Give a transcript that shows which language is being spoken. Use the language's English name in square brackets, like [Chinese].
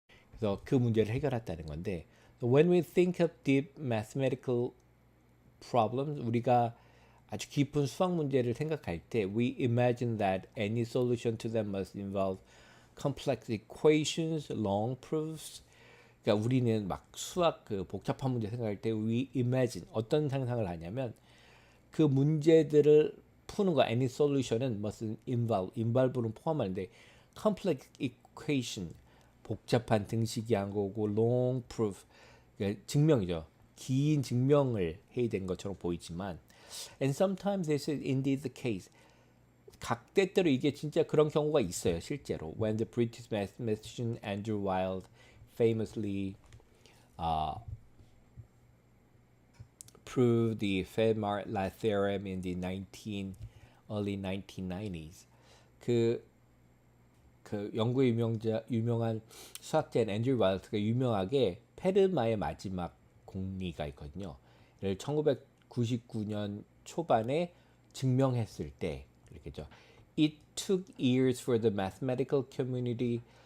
[Korean] 그래서 그 문제를 해결했다는 건데, [English] when we think of deep mathematical problems, [Korean] 우리가 아주 깊은 수학 문제를 생각할 때, [English] we imagine that any solution to them must involve complex equations, long proofs. [Korean] 그러니까 우리는 막 수학 그 복잡한 문제 생각할 때 [English] we imagine [Korean] 어떤 상상을 하냐면 그 문제들을 푸는 거 [English] any solution [Korean] 은 [English] must involve [Korean] 는 포함하는데 [English] complex equation [Korean] 복잡한 등식이 한 거고 [English] long proof [Korean] 그러니까 증명이죠. 긴 증명을 해야 되는 것처럼 보이지만 [English] and sometimes this is indeed the case. [Korean] 각 때때로 이게 진짜 그런 경우가 있어요. 실제로 [English] when the British mathematician Andrew Wild famously uh, proved the Fermat-Last theorem in the early 1990s. [Korean] 그, 그 영국의 유명한 수학자인 앤드류 와일드가 유명하게 페르마의 마지막 공리가 있거든요. 를 1999년 초반에 증명했을 때 이렇게죠. [English] It took years for the mathematical community.